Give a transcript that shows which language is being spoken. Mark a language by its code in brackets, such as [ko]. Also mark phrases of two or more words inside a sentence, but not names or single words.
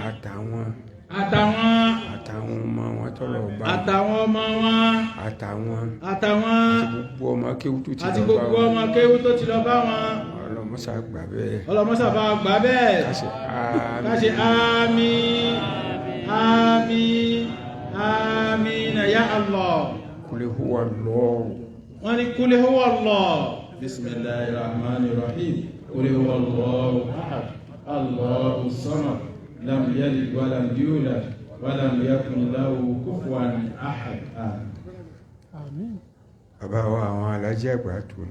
[yo] Àtàwọn ọmọ wọn tọ́lọ̀ bá. Àtàwọn ọmọ wọn. Àtàwọn. Àti gbogbo ọmọ kéwú tó ti lọ bá wọn. Àti gbogbo ọmọ kéwú tó ti lọ bá wọn. Ọlọ́mọ́sà gbà bẹ́ẹ̀. Ọlọ́mọ́sà bá gbà bẹ́ẹ̀. Ká ṣe àmín. Àmín. Àmín ya Allah. [ar] قل هو الله. [yo] Wọ́n ní [ar] قل هو الله. بسم الله الرحمن الرحيم قل هو الله أحد الله الصمد لم يلد ولم يولد ولم يكن له كفوا أحد. [yo] àmín. bàbá wa àwọn alájí àgbà tòní